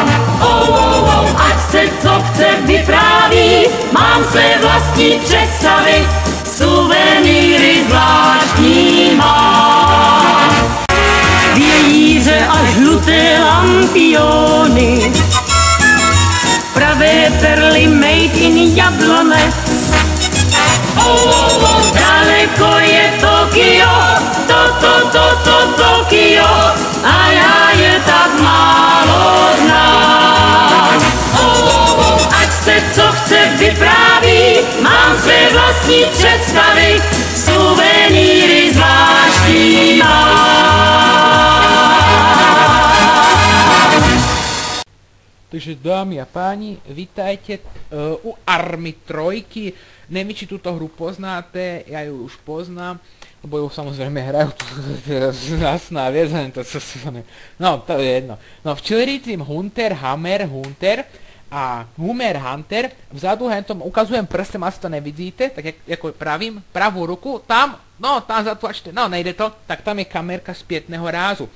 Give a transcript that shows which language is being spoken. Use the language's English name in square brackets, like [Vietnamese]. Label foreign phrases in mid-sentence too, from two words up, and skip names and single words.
[Czech] Ať se co chce vypráví, mám své vlastní představy, suvenýry zvláštní mám. Vějíře a žluté lampiony, pravé perly [English] made in [Czech] Jablonec. Daleko je Tokio, Tokio, a já je tak málo znám. Ať se co chce vypráví, mám své vlastní představy, suvenýry zvláštní mám. [Slovak] Takže dámy a páni, vítajte u Army 3. Nevím, či túto hru poznáte, ja ju už poznám, lebo ju samozrejme hrajú, to je jasná vec, no to je jedno. No včeli tým Hunter, Hammer, Hunter a Hummer Hunter, vzadu hentom ukazujem prstem, asi to nevidíte, tak ako pravím, pravú ruku, tam, no tam zatlačte, no nejde to, tak tam je kamerka spätného rázu.